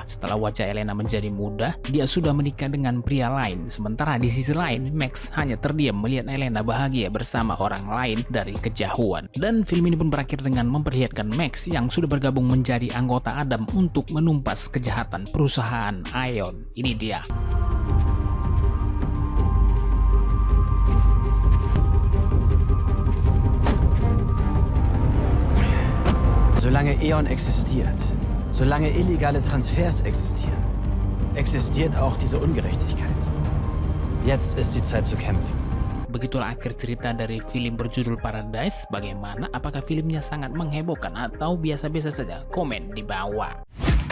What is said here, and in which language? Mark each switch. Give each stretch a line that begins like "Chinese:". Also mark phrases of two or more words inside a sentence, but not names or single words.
Indonesian: Setelah wajah Elena menjadi muda, dia sudah menikah dengan pria lain. Sementara di sisi lain, Max hanya terdiam melihat Elena bahagia bersama orang lain dari kejauhan. Dan film ini pun berakhir dengan memperlihatkan Max yang sudah bergabung menjadi anggota Adam untuk menumpas kejahatan perusahaan Ion. Ini dia.
German: Solange E.ON existiert, solange illegale Transfers existieren, existiert auch diese Ungerechtigkeit. Jetzt ist die Zeit zu kämpfen.
Indonesian: Begitulah akhir cerita dari film berjudul Paradise. Bagaimana? Apakah filmnya sangat menghebohkan atau biasa-biasa saja? Komen di bawah.